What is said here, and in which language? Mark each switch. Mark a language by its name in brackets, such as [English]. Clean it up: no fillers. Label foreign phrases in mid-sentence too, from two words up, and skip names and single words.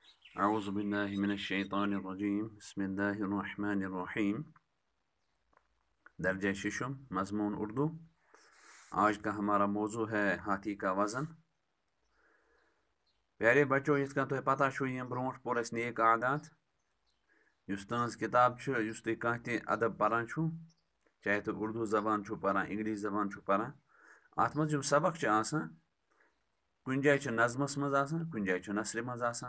[Arabic] اعوذ باللہ من الشیطان الرجیم بسم اللہ الرحمن الرحیم [Urdu] درجہ ششم مضمون اردو۔ آج کا ہمارا موضوع ہے ہاتھی کا وزن۔ پیارے بچوں، [Kashmiri] یت کن تہ پتہ چھو یم برونٹ پور اس نیک عادات یس تہذ کتاب یس تھی کانٛہہ تہ ادب پران چھو، چاہے تو اردو زبان چھو پران انگلش زبان چھو پران، ات مز یم سبق چھ آسان کن جائے چھ نظمس مز آسان کن جائے چھ نثر مز آسان۔